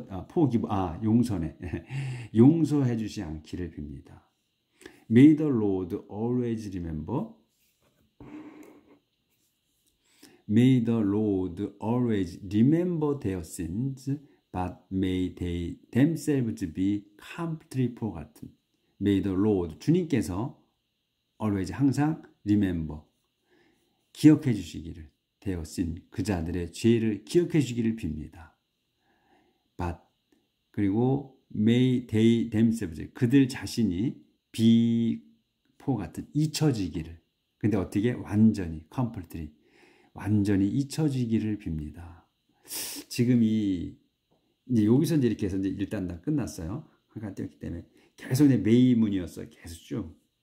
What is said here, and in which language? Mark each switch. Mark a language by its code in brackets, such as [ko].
[ko] forgive, 용서네. 용서해 주시 않기를 빕니다. [en] May the Lord always remember, May the Lord always remember their sins, but may they themselves be completely forgotten. May the Lord, [ko] 주님께서 always, 항상 remember, 기억해 주시기를, 되었은 그 자들의 죄를 기억해 주시기를 빕니다. but, 그리고 [en] may they themselves, [ko] 그들 자신이 [en] be forgotten, [ko] 잊혀지기를. 근데 어떻게? 완전히, completely, 완전히 잊혀지기를 빕니다. 지금 이제 여기서 이제 이렇게 해서 이제 일단 다 끝났어요. 한칸 띄었기 때문에 계속 이제 메이문이었어요. 계속 쭉.